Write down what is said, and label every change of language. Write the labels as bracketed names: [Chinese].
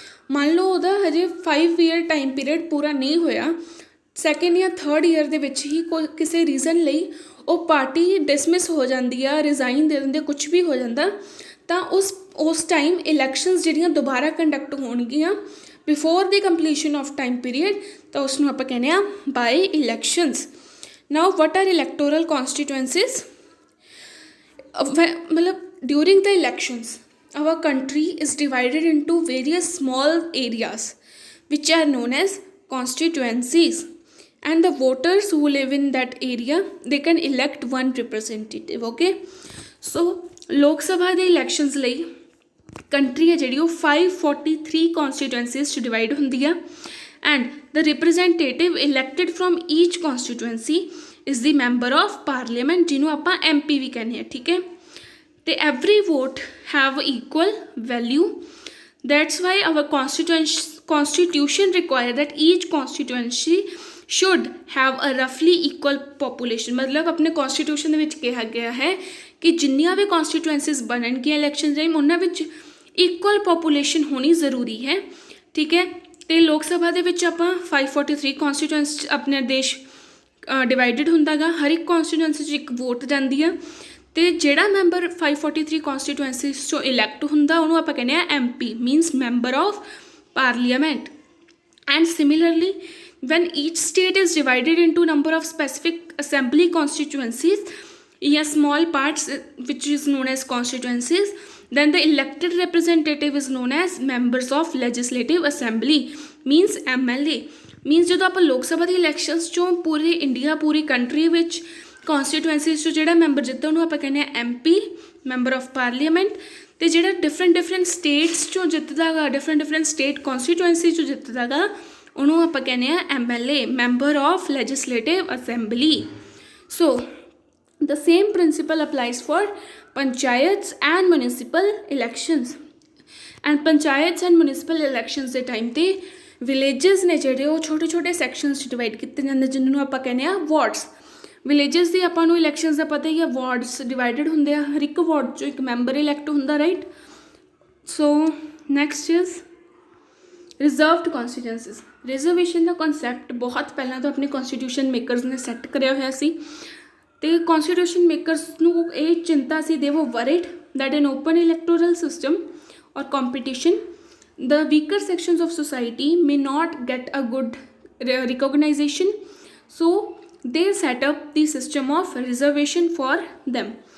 [Punjabi] ਮੰਨ ਲਓ ਉਹਦਾ ਹਜੇ 5 year ਟਾਈਮ ਪੀਰੀਅਡ ਪੂਰਾ ਨਹੀਂ ਹੋਇਆ, 2nd ਜਾਂ 3rd year ਦੇ ਵਿੱਚ ਹੀ ਕਿਸੇ ਰੀਜ਼ਨ ਲਈ ਉਹ ਪਾਰਟੀ ਡਿਸਮਿਸ ਹੋ ਜਾਂਦੀ ਆ, ਰਿਜ਼ਾਈਨ ਦੇ ਦਿੰਦੇ, ਕੁਛ ਵੀ ਹੋ ਜਾਂਦਾ, ਤਾਂ ਉਸ ਟਾਈਮ ਇਲੈਕਸ਼ਨਸ ਜਿਹੜੀਆਂ ਦੁਬਾਰਾ ਕੰਡਕਟ ਹੋਣਗੀਆਂ [English] before the completion of time period, [Punjabi] ਤਾਂ ਉਸ ਨੂੰ ਆਪਾਂ ਕਹਿੰਦੇ ਹਾਂ ਬਾਈ elections. [English] Now what are electoral constituencies? ਮਤਲਬ during the elections our country is divided into various small areas which are known as constituencies, and the voters who live in that area they can elect one representative। okay, so lok sabha de elections [Punjabi] ਲਈ country ਹੈ ਜਿਹੜੀ ਉਹ 543 constituencies 'ਚ divide ਹੁੰਦੀ ਆ, [English] and the representative elected from each constituency is the member of parliament [Punjabi] ਜਿਹਨੂੰ ਆਪਾਂ MP ਵੀ ਕਹਿੰਦੇ ਆ। ਠੀਕ ਹੈ, ਤੇ [English] every vote have equal value, that's why our constitution require that each constituency should have a roughly equal population। [Punjabi] ਮਤਲਬ ਆਪਣੇ constitution ਦੇ ਵਿੱਚ ਕਿਹਾ ਗਿਆ ਹੈ ਕਿ ਜਿੰਨੀਆਂ ਵੀ constituencies ਬਣਨਗੀਆਂ ਇਲੈਕਸ਼ਨ ਟਾਈਮ ਉਹਨਾਂ ਵਿੱਚ equal population ਹੋਣੀ ਜ਼ਰੂਰੀ ਹੈ। ਠੀਕ ਹੈ, ਤੇ ਲੋਕ ਸਭਾ ਦੇ ਵਿੱਚ ਆਪਾਂ 543 constituency ਆਪਣੇ ਦੇਸ਼ ਡਿਵਾਈਡਡ ਹੁੰਦਾ ਗਾ, ਹਰ ਇੱਕ constituency 'ਚ ਇੱਕ ਵੋਟ ਜਾਂਦੀ ਆ, ਤੇ ਜਿਹੜਾ ਮੈਂਬਰ 543 ਕੌਂਸਟੀਟੂਐਂਸੀਜ਼ 'ਚੋਂ ਇਲੈਕਟ ਹੁੰਦਾ ਉਹਨੂੰ ਆਪਾਂ ਕਹਿੰਦੇ ਹਾਂ MP, means member of parliament. [English] And similarly when each state is divided into number of specific assembly constituencies ਜਾਂ small parts which is known as constituencies, then the elected representative is known as members of legislative assembly, means MLA। [Punjabi] means ਜਦੋਂ ਆਪਾਂ ਲੋਕ ਸਭਾ ਦੀ elections 'ਚੋਂ ਪੂਰੇ India ਪੂਰੀ country ਵਿੱਚ ਕੌਂਸਟੀਟੂਐਂਸੀਜ਼ 'ਚੋਂ ਜਿਹੜਾ member ਜਿੱਤਦਾ ਉਹਨੂੰ ਆਪਾਂ ਕਹਿੰਦੇ ਹਾਂ MP, ਮੈਂਬਰ ਆਫ ਪਾਰਲੀਮੈਂਟ। ਅਤੇ ਜਿਹੜਾ ਡਿਫਰੈਂਟ ਸਟੇਟਸ 'ਚੋਂ ਜਿੱਤਦਾ ਗਾ, ਡਿਫਰੈਂਟ ਸਟੇਟ ਕੌਂਸਟੀਟੂਐਂਸੀ 'ਚੋਂ ਜਿੱਤਦਾ ਗਾ, ਉਹਨੂੰ ਆਪਾਂ ਕਹਿੰਦੇ ਹਾਂ MLA, member of legislative assembly. So [English] the same principle applies for panchayats and municipal elections, [Punjabi] and panchayats and municipal elections ਦੇ ਟਾਈਮ 'ਤੇ ਵਿਲੇਜਸ ਨੇ ਜਿਹੜੇ ਉਹ ਛੋਟੇ ਸੈਕਸ਼ਨਸ 'ਚ ਡਿਵਾਈਡ ਕੀਤੇ ਜਾਂਦੇ ਜਿਹਨੂੰ ਆਪਾਂ ਕਹਿੰਦੇ ਹਾਂ ਵਾਰਡਸ। ਵਿਲੇਜਸ ਦੀ ਆਪਾਂ ਨੂੰ ਇਲੈਕਸ਼ਨਸ ਦਾ ਪਤਾ ਹੀ ਆ, ਵਾਰਡਸ ਡਿਵਾਈਡਡ ਹੁੰਦੇ ਆ, ਹਰ ਇੱਕ ਵਾਰਡ 'ਚੋਂ ਇੱਕ ਮੈਂਬਰ ਇਲੈਕਟ ਹੁੰਦਾ, right. [English] So next is reserved constituencies. [Punjabi] Reservation ਦਾ concept ਬਹੁਤ ਪਹਿਲਾਂ ਤੋਂ ਆਪਣੇ ਕੌਂਸਟੀਟਿਊਸ਼ਨ ਮੇਕਰਸ ਨੇ ਸੈੱਟ ਕਰਿਆ ਹੋਇਆ ਸੀ, ਅਤੇ ਕੌਂਸਟੀਟਿਊਸ਼ਨ ਮੇਕਰਸ ਨੂੰ ਇਹ ਚਿੰਤਾ ਸੀ, [English] They were worried that in open electoral system or competition the weaker sections of society may not get a good recognition, so they set up the system of reservation for them।